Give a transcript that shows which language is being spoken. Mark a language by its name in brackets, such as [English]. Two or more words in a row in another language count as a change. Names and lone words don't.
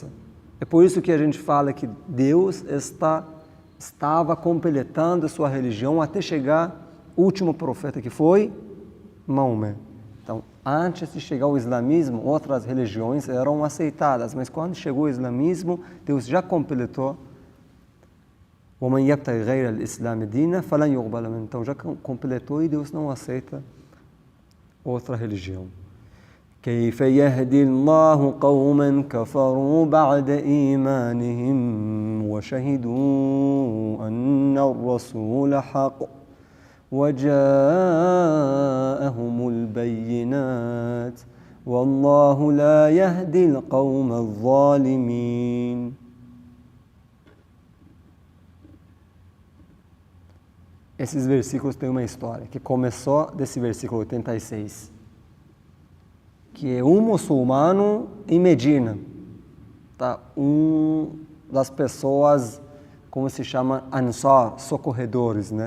[Portuguese] É por isso que a gente fala que Deus estava completando a sua religião até chegar o último profeta, que foi Maomé. Então, antes de chegar o islamismo, outras religiões eram aceitadas, mas quando chegou o islamismo, Deus já completou. [Arabic] وَمَنْ يَبْتَغِ غَيْرَ الْإِسْلَامِ دِينًا فَلَنْ يُقْبَلَ مِنْهُ. [Portuguese] Então já completou e Deus não aceita outra religião. [Arabic] كيف يهدي الله قوما كفروا بعد إيمانهم وشهدوا أن الرسول حق وجاءهم البينات والله لا يهدي القوم الظالمين. [Portuguese] Esses versículos têm uma história que começou desse versículo 86. Que é um muçulmano em Medina, tá? Das pessoas, como se chama, Ansar, socorredores, né?